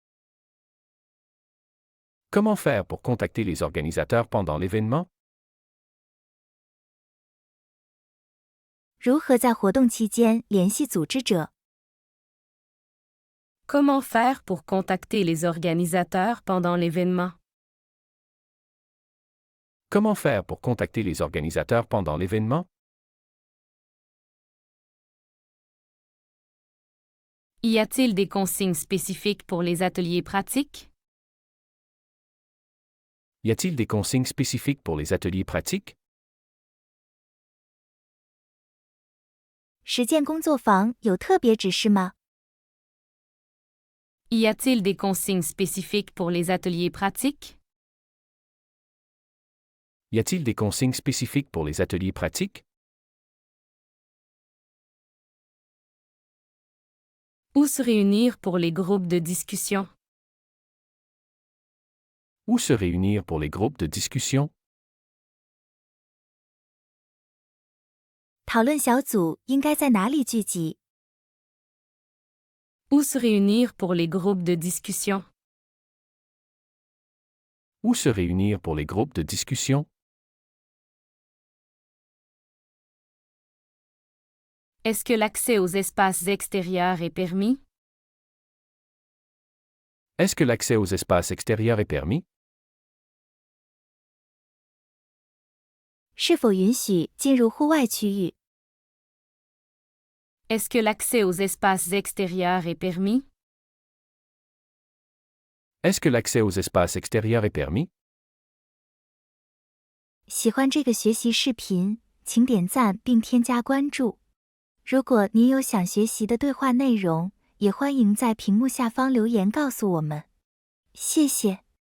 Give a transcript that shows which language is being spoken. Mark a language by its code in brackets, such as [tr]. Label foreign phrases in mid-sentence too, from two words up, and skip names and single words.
[fr] Comment faire pour contacter les organisateurs pendant l'événement? [zh] 如何在活动期间联系组织者？ [fr] Comment faire pour contacter les organisateurs pendant l'événement? Comment faire pour contacter les organisateurs pendant l'événement? Y a-t-il des consignes spécifiques pour les ateliers pratiques? Y a-t-il des consignes spécifiques pour les ateliers pratiques? [zh] 实践工作坊有特别指示吗？ [fr] Y a-t-il des consignes spécifiques pour les ateliers pratiques? Y a-t-il des consignes spécifiques pour les ateliers pratiques? Où se réunir pour les groupes de discussion? Où se réunir pour les groupes de discussion? [zh] 讨论小组应该在哪里聚集？ [fr] Où se réunir pour les groupes de discussion? Où se réunir pour les groupes de discussion? Est-ce que l'accès aux espaces extérieurs est permis? Est-ce que l'accès aux espaces extérieurs est permis? [zh] 是否允许进入户外区域？ [fr] Est-ce que l'accès aux espaces extérieurs est permis? Est-ce que l'accès aux espaces extérieurs est permis? [zh] 喜欢这个学习视频，请点赞并添加关注。如果您有想学习的对话内容，也欢迎在屏幕下方留言告诉我们。谢谢。